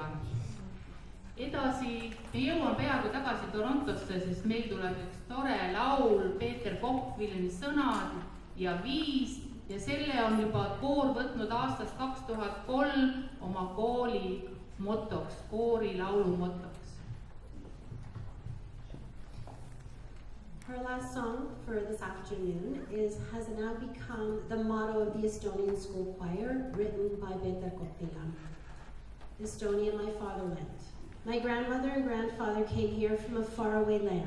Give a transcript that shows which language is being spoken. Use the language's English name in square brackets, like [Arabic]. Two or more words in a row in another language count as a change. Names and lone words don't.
[Estonian] Edasi, me jõuame peaaegu tagasi Torontosse, sest meil tuleb üks tore laul, Peeter Koch-Villemi sõnad ja viis ja selle on juba koor võtnud aastast 2003 oma kooli motoks, koori laulu motoks. [English] Our last song for this afternoon has now become the motto of the Estonian School Choir, written by Peeter Koch-Villem. Estonia, my fatherland. My grandmother and grandfather came here from a faraway land.